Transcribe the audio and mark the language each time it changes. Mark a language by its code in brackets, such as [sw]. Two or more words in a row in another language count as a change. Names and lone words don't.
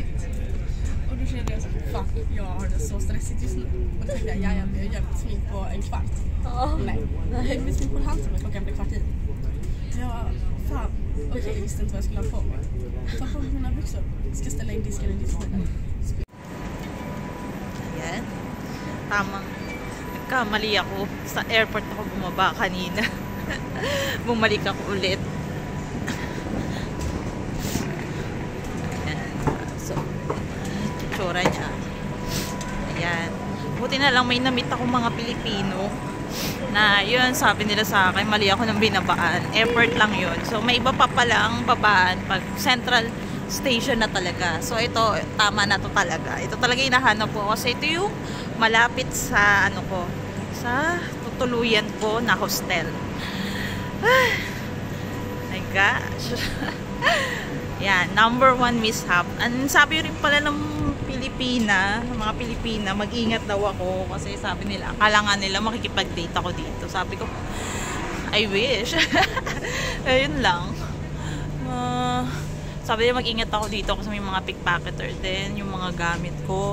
[sv] Och då kände jag så fuck, jag har det så stressigt just nu. Och då tänkte jag, jag gör mitt smink på en kvart. Nej, jag gör mitt smink på en halvtimme, klockan blev 1:15. Ja, fan. Okej, jag visste inte vad jag skulle ha på mig. Ta på mig mina byxor. Ska ställa in disken i diskmaskinen. [tl] Ayan. Tamang nagkamali ako. Sa airport ako bumaba kanina. Bumalik ako ulit. Tsura niya. Ayan. Buti na lang may na-meet ako mga Pilipino na yun, sabi nila sa akin, mali ako ng binabaan. Airport lang yun. So, may iba pa palang babaan pag Central Station na talaga. So, ito, tama na to talaga. Ito talaga hinahanap ko kasi ito yung malapit sa, ano ko, sa tutuluyan ko na hostel. [en] My gosh. Yan, number 1 mishap. [tl] And sabi rin pala ng mga Pilipina, mag-ingat daw ako kasi sabi nila, akala nga nila makikipag-date ako dito. Sabi ko, [en] I wish. [tl] Ayun lang. Sabi nila mag-ingat ako dito kasi may mga pickpocketer din, yung mga gamit ko.